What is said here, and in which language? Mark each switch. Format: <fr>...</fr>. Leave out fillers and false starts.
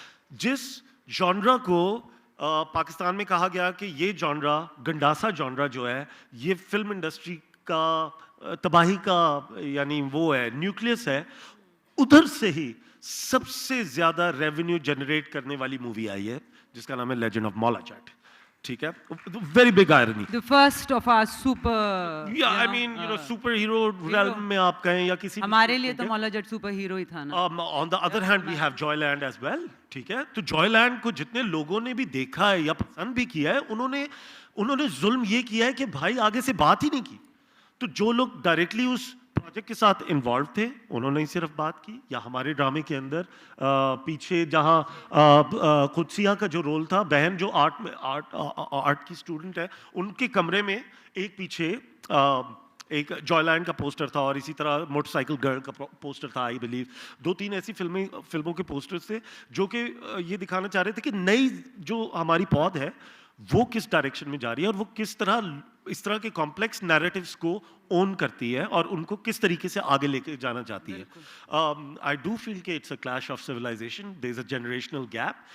<ur>جس جانرا کو پاکستان میں کہا گیا کہ یہ جانرا گنڈاسا جانرا جو ہے یہ فلم انڈسٹری کا تباہی کا یعنی وہ ہے نیوکلیس ہے, ادھر سے ہی سب سے زیادہ ریونیو جنریٹ کرنے والی مووی آئی ہے جس کا نام ہے لیجنڈ آف مولا جٹ. ٹھیک ہے,</ur> <en>Very big irony. The first of our super, I mean, super hero realm</en> <ur>میں آپ کہیں یا کسی ہمارے لیے تو مولا جٹ سپر ہیرو ہی تھا نا.</ur> <en>On the other hand we have Joyland as well.</en> <ur>ٹھیک ہے, تو Joyland کو جتنے لوگوں نے بھی دیکھا ہے یا پسند بھی کیا ہے انہوں نے ظلم یہ کیا ہے کہ بھائی آگے سے بات ہی نہیں کی. تو جو لوگ ڈائریکٹلی اس پروجیکٹ کے ساتھ انوالو تھے انہوں نے صرف بات کی, یا ہمارے ڈرامے کے اندر پیچھے جہاں قدسیہ کا جو رول تھا, بہن جو آرٹ کی اسٹوڈنٹ ہے, ان کے کمرے میں ایک پیچھے ایک جوائے لینڈ کا پوسٹر تھا, اور اسی طرح موٹر سائیکل گرل کا پوسٹر تھا. آئی بلیو 2-3 ایسی فلموں کے پوسٹر تھے جو کہ یہ دکھانا چاہ رہے تھے کہ نئی جو ہماری پود ہے وہ کس ڈائریکشن میں جا رہی ہے, اور وہ کس طرح اس طرح کے کمپلیکس نیریٹیوز کو اون کرتی ہے اور ان کو کس طریقے سے آگے لے کے جانا چاہتی ہے.</ur> <en>I do feel کہ it's a clash of civilization, there is a generational gap.</en>